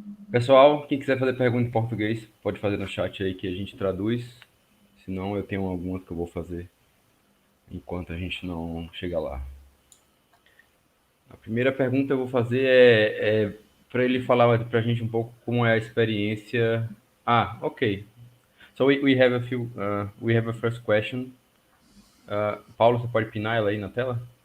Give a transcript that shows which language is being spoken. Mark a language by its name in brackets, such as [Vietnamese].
[Portuguese] Pessoal, quem quiser fazer pergunta em português, pode fazer no chat aí que a gente traduz. Se não, eu tenho alguma que eu vou fazer enquanto a gente não chega lá. A primeira pergunta eu vou fazer é para ele falar para a gente um pouco como é a experiência. Ok. [English] So we have a first question. [Portuguese] Paulo, você pode pinar ela aí na tela?